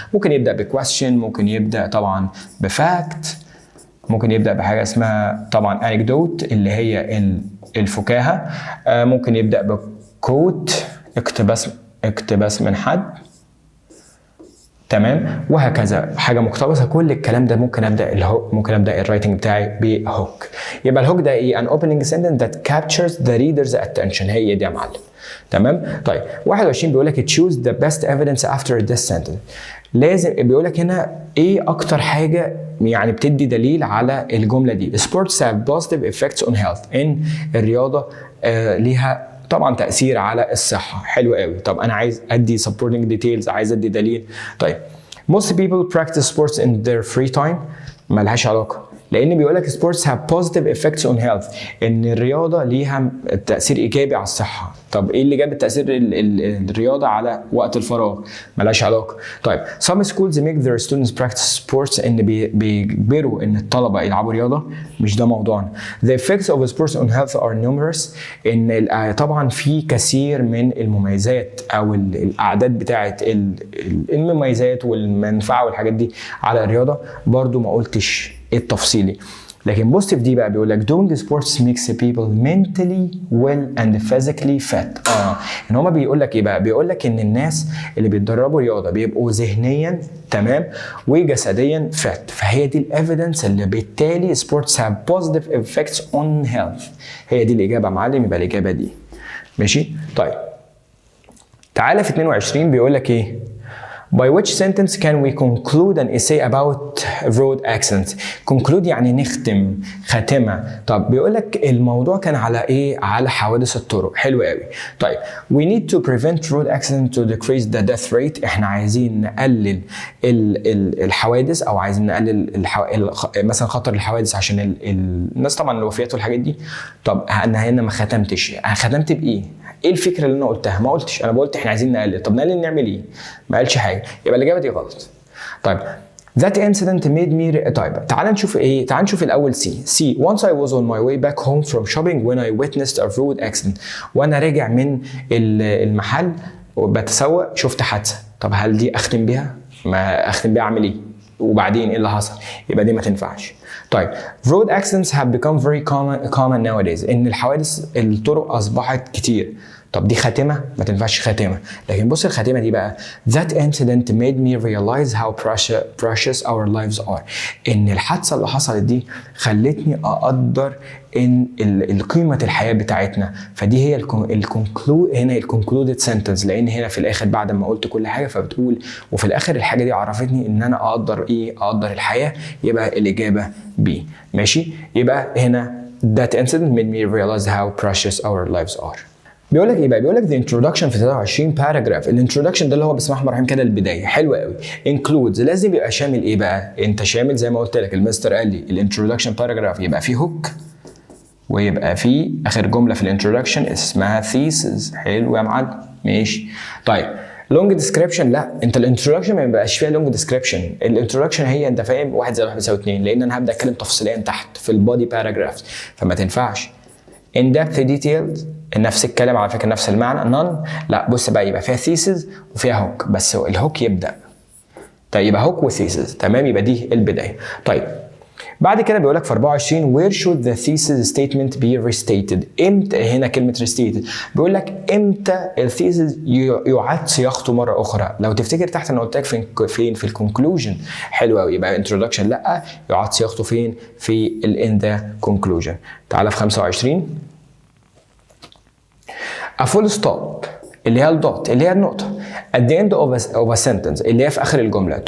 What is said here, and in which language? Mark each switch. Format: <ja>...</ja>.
<ar>ممكن يبدا بكويستشن، ممكن يبدا طبعا بفاكت، ممكن يبدا بحاجه اسمها طبعا anecdote اللي هي الفكاهه، ممكن يبدا بكوت اقتباس من حد. تمام، وهكذا حاجه مقتبسه. كل الكلام ده ممكن ابدا الهوك، ممكن ابدا الرايتنج بتاعي بهوك. يبقى الهوك ده ايه؟</ar> <en>an opening sentence that captures the reader's attention.</en> <ar>هي دي يا معلم. تمام. طيب 21 بيقول لك</ar> <en>choose the best evidence after this sentence.</en> <ar>لازم بيقول لك هنا ايه اكتر حاجه يعني بتدي دليل على الجمله دي.</ar> <en>sports have positive effects on health.</en> <ar>ان الرياضه ليها طبعا تاثير على الصحه. حلو قوي. طب انا عايز ادي supporting details، عايز ادي دليل.</ar> <en>طيب most people practice sports in their free time.</en> <ar>ملهاش علاقه، لان بيقول لك</ar> <en>sports have positive effects on health،</en> <ar>ان الرياضه ليها تاثير ايجابي على الصحه. طب ايه اللي جاب التاثير الرياضه على وقت الفراغ؟ ملهاش علاقه. طيب</ar> <en>some schools make their students practice sports،</en> <ar>ان بيجبروا ان الطلبه يلعبوا رياضه. مش ده موضوعنا.</ar> <en>the effects of sports on health are numerous.</en> <ar>ان طبعا في كثير من المميزات او الاعداد بتاعه المميزات والمنفعه والحاجات دي على الرياضه. برضو ما قلتش التفصيلي. لكن بوزيتيف دي بقى بيقول لك</ar> <en>doing sports makes people mentally well and physically fit.</en> <ar>ان هما بيقول لك ايه بقى؟ بيقول لك ان الناس اللي بيتدربوا رياضه بيبقوا ذهنيا تمام وجسديا فات. فهي دي الايفيدنس اللي بالتالي</ar> <en>sports have positive effects on health.</en> <ar>هي دي الاجابه يا معلم. يبقى الاجابه دي. ماشي. طيب تعالى في 22 بيقول لك ايه؟</ar> <en>By which sentence can we conclude an essay about road accidents?</en> <ar>Conclude يعني نختم، خاتمة. طب بيقول لك الموضوع كان على ايه؟ على حوادث الطرق. حلو قوي.</ar> <en>طيب we need to prevent road accidents to decrease the death rate.</en> <ar>احنا عايزين نقلل الحوادث، او عايزين نقلل مثلا خطر الحوادث عشان الناس طبعا الوفيات والحاجات دي. طب انا هنا ما ختمتش. ختمت بايه؟ ايه الفكره اللي انا قلتها؟ ما قلتش. انا قلت احنا عايزين نقلل. طب نقلل نعمل ايه؟ ما قالش حاجه. يبقى الاجابه دي غلط.</ar> <en>طيب that incident made me.</en> <ar>طيب تعال نشوف ايه؟ تعال نشوف الاول سي.</ar> <en>once I was on my way back home from shopping when I witnessed a road accident.</en> <ar>وانا راجع من المحل وبتسوق شفت حادثه. طب هل دي اختم بيها؟ ما اختم بيها اعمل ايه؟ وبعدين ايه اللي حصل؟ يبقى دي ما تنفعش.</ar> <en>طيب road accidents have become very common nowadays.</en> <ar>ان الحوادث الطرق اصبحت كتير. طب دي خاتمه؟ ما تنفعش خاتمه. لكن بص الخاتمه دي بقى</ar> <en>that incident made me realize how precious our lives are.</en> <ar>ان الحادثه اللي حصلت دي خلتني اقدر ان القيمه الحياه بتاعتنا. فدي هي هنا الكونكلودد سنتنس، لان هنا في الاخر بعد ما قلت كل حاجه فبتقول وفي الاخر الحاجه دي عرفتني ان انا اقدر ايه؟ اقدر الحياه. يبقى الاجابه بي. ماشي. يبقى هنا</ar> <en>that incident made me realize how precious our lives are.</en> <ar>بيقول لك ايه بقى؟ بيقول لك the introduction في 23 paragraph. الانترودكشن ده اللي هو بسم الله الرحمن الرحيم كده البدايه. حلو قوي. includes لازم يبقى شامل ايه بقى؟ انت شامل زي ما قلت لك المستر قال لي الانترودكشن باراجراف يبقى فيه هوك، ويبقى فيه اخر جمله في الانترودكشن اسمها thesis. حلو يا معلم. ماشي. طيب لونج ديسكريبشن، لا انت الانترودكشن ما يبقاش فيها لونج ديسكريبشن. الانترودكشن هي انت فاهم 1 زائد 1 بيساوي 2، لان انا هبدا اتكلم تفصيليا تحت في البودي باراجراف فما تنفعش.</ar> <en>in depth details</en> <ar>نفس الكلام على فكره نفس المعنى. none لا بص بقى يبقى فيها thesis وفيها هوك، بس الهوك يبدا. طيب يبقى هوك وثيسز. تمام. يبقى دي البدايه. طيب بعد كده بيقول لك في 24</ar> <en>where should the thesis statement be restated.</en> <ar>امتى هنا كلمه restated؟ بيقول لك امتى الثيسز يعاد صياغته مره اخرى. لو تفتكر تحت انا قلت لك فين في الكونكلوجن. حلو قوي. يبقى introduction لا، يعاد صياغته فين؟ في in the conclusion. تعالى في 25 a full stop اللي هي الدوت اللي هي النقطة</ar> <en>at the end of a sentence</en> <ar>اللي هي في آخر الجملة.</ar>